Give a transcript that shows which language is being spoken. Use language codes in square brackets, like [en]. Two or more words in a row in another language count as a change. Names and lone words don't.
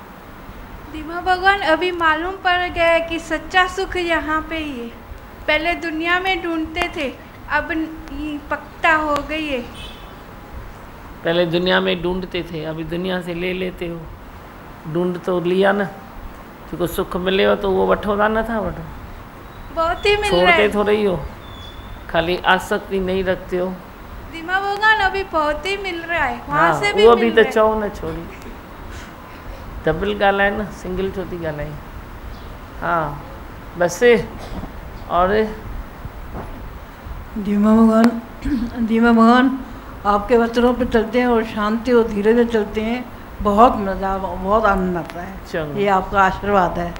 [hi] दीमा भगवान, अभी मालूम पड़ गया है कि सच्चा सुख यहाँ पे ही है। पहले दुनिया में ढूंढते थे, अब ये पक्का हो गई है। पहले दुनिया में ढूंढते थे, अभी दुनिया से ले लेते हो। ढूंढ तो लिया [sd] न, जेको सुख मिले हो तो वो वठो था न था वठो, [hi] बहुत ही मिल रहा छोड़ते है। थोड़े ही हो, खाली आसक्ति नहीं रखते हो। दिमा भगवान अभी बहुत ही मिल रहा है, वहाँ हाँ, से भी वो मिल भी तो रहा है। [sd] चओ न छोड़ी, डबल ॻाल्हाए न, सिंगल छो थी ॻाल्हाई। [hi] हाँ बस। और धीमा भगवान आपके वचनों पे चलते हैं और शांति और धीरे से चलते हैं, बहुत मज़ा, बहुत आनंद आता है। ये आपका आशीर्वाद है।